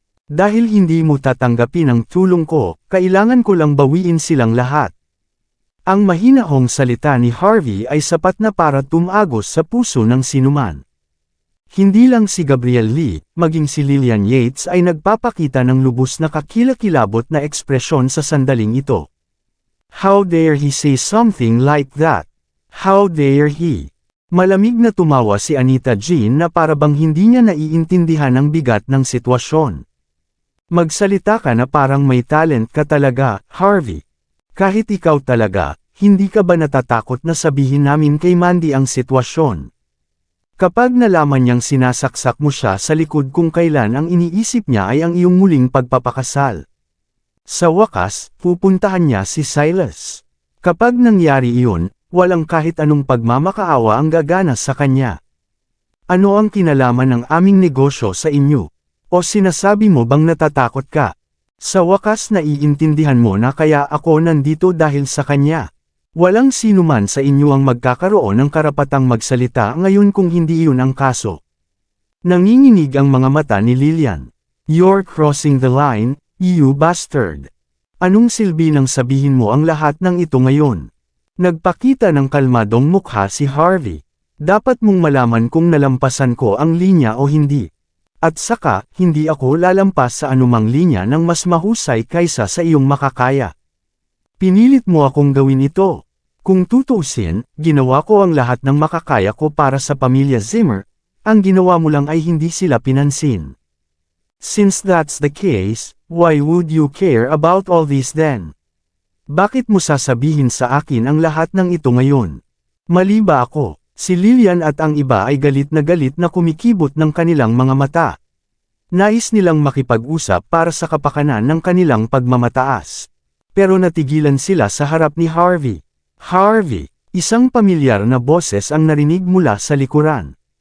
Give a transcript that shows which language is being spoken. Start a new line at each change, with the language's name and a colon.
Filipino: Dahil hindi mo tatanggapin ang tulong ko, kailangan ko lang bawiin silang lahat. Ang mahinahong salita ni Harvey ay sapat na para tumagos sa puso ng sinuman. Hindi lang si Gabriel Lee, maging si Lillian Yates ay nagpapakita ng lubos na kakilakilabot na ekspresyon sa sandaling ito.
English: How dare he say something like that? How dare he?
Filipino: Malamig na tumawa si Anita Jean na parabang hindi niya naiintindihan ang bigat ng sitwasyon. Magsalita ka na parang may talent ka talaga, Harvey. Kahit ikaw talaga, hindi ka ba natatakot na sabihin namin kay Mandy ang sitwasyon? Kapag nalaman niyang sinasaksak mo siya sa likod kung kailan ang iniisip niya ay ang iyong muling pagpapakasal. Sa wakas, pupuntahan niya si Silas. Kapag nangyari iyon, walang kahit anong pagmamakaawa ang gagana sa kanya. Ano ang kinalaman ng aming negosyo sa inyo? O sinasabi mo bang natatakot ka? Sa wakas naiintindihan mo na kaya ako nandito dahil sa kanya. Walang sino man sa inyo ang magkakaroon ng karapatang magsalita ngayon kung hindi iyon ang kaso. Nanginginig ang mga mata ni Lillian.
English: You're crossing the line, you bastard.
Filipino: Anong silbi nang sabihin mo ang lahat ng ito ngayon? Nagpakita ng kalmadong mukha si Harvey. Dapat mong malaman kung nalampasan ko ang linya o hindi. At saka, hindi ako lalampas sa anumang linya ng mas mahusay kaysa sa iyong makakaya. Pinilit mo akong gawin ito. Kung tutuusin, ginawa ko ang lahat ng makakaya ko para sa pamilya Zimmer, ang ginawa mo lang ay hindi sila pinansin.
English: Since that's the case, why would you care about all this then?
Filipino: Bakit mo sasabihin sa akin ang lahat ng ito ngayon? Mali ba ako? Si Lillian at ang iba ay galit na kumikibot ng kanilang mga mata. Nais nilang makipag-usap para sa kapakanan ng kanilang pagmamataas. Pero natigilan sila sa harap ni Harvey. Harvey, isang pamilyar na boses ang narinig mula sa likuran.